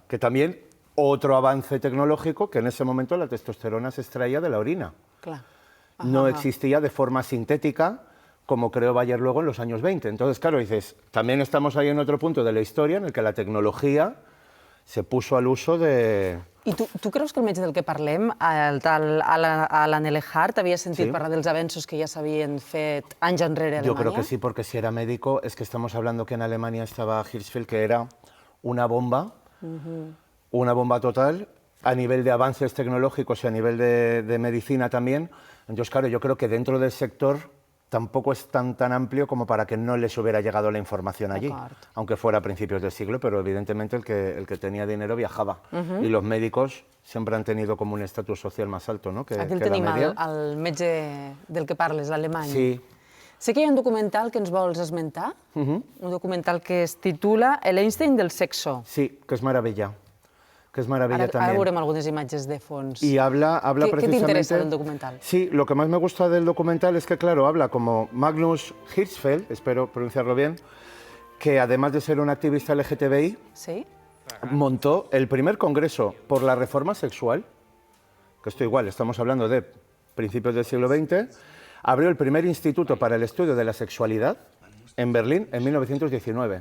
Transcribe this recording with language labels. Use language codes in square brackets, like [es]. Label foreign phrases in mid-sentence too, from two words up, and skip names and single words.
[es] Que también otro avance tecnológico, que en ese momento la testosterona se extraía de la orina. No existía de forma sintética, como creó Bayer luego en los años 20. Entonces, claro, dices, también estamos ahí en otro punto de la historia en el que la tecnología se puso al uso de... [ca] I tu creus que el metge del que parlem, el tal Alan L. Hart, havia sentit parlar dels avenços que ja s'havien fet anys enrere a Alemanya? [es] Yo creo que sí, porque si era médico, es que estamos hablando que en Alemania estaba Hirschfeld, que era una bomba total, a nivel de avances tecnológicos y a nivel de medicina también. Entonces, claro, yo creo que dentro del sector tampoco es tan amplio como para que no les hubiera llegado la información allí, aunque fuera a principios del siglo, pero evidentemente el que tenía dinero viajaba. Y los médicos siempre han tenido como un estatus social más alto, ¿no?, que la media. [ca] Aquí el tenim, el metge del que parles, d'Alemanya. Sí. Sé que hi ha un documental que ens vols esmentar, un documental que es titula El Einstein del sexo. [es] Sí, que es maravilla. Que es maravilla también. [ca] Ara veurem algunes imatges de fons. [es] Y habla precisamente... ¿Qué te interesa del documental? Sí, lo que más me gusta del documental es que, claro, habla como Magnus Hirschfeld, espero pronunciarlo bien, que además de ser un activista LGTBI, montó el primer congreso por la reforma sexual, que esto igual, estamos hablando de principios del siglo XX, abrió el primer instituto para el estudio de la sexualidad en Berlín en 1919.